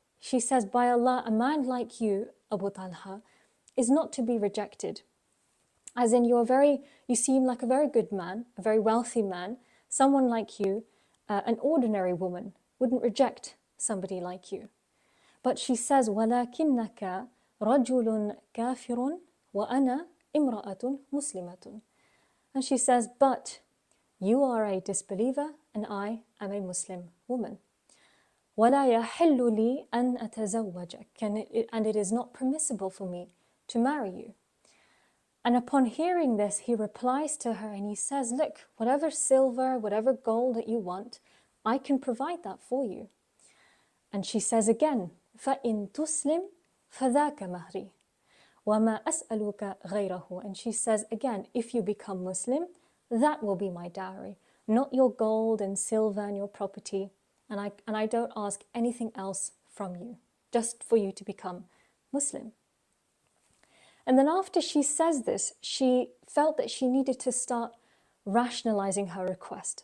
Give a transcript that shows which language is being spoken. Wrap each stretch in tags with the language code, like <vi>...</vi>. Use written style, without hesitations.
<en>She says, by Allah, a man like you, Abu Talha, is not to be rejected. As in, you seem like a very good man, a very wealthy man. Someone like you, an ordinary woman, wouldn't reject somebody like you. But she says,</en> <ar>وَلَكِنَّكَ رَجُلٌ كَافِرٌ وَأَنَا إِمْرَأَةٌ مُسْلِمَةٌ.</ar> <en>And she says, but you are a disbeliever and I am a Muslim woman.</en> <ar>وَلَا يَحِلُّ لِي أَنْ أَتَزَوَّجَكَ.</ar> <en>And it is not permissible for me to marry you. And upon hearing this, he replies to her and he says, look, whatever silver, whatever gold that you want, I can provide that for you. And she says again,</en> <ar>فَإِن تُسْلِمْ فَذَاكَ مَهْرِي وَمَا أَسْأَلُكَ غَيْرَهُ.</ar> <en>And she says again, if you become Muslim, that will be my dowry, not your gold and silver and your property. And I don't ask anything else from you, just for you to become Muslim. And then after she says this, she felt that she needed to start rationalizing her request.</en>